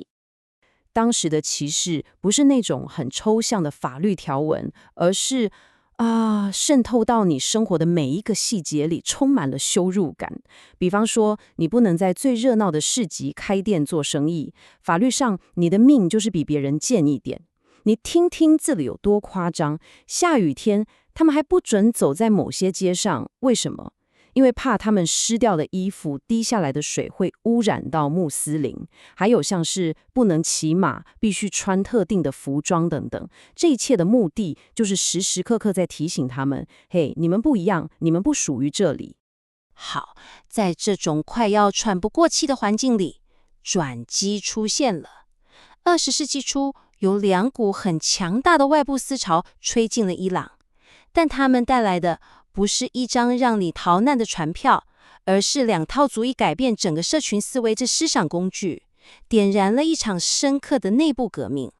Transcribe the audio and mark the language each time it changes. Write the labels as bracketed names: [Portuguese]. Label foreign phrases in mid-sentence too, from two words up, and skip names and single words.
[Chinese] 當時的歧視不是那種很抽象的法律條文，而是滲透到你生活的每一個細節裡，充滿了羞辱感。比方說，你不能在最熱鬧的市集開店做生意，法律上你的命就是比別人賤一點。你聽聽這裡有多誇張，下雨天他們還不准走在某些街上，為什麼？因為怕他們濕掉的衣服滴下來的水會污染到穆斯林，還有像是不能騎馬，必須穿特定的服裝等等。這一切的目的就是時時刻刻在提醒他們，嘿，你們不一樣，你們不屬於這裡。好，在這種快要喘不過氣的環境裡，轉機出現了。20世紀初，有2股很強大的外部思潮吹進了伊朗，但他們帶來的不是一張讓你逃難的船票，而是2套足以改變整個社群思維的思想工具，點燃了一場深刻的內部革命。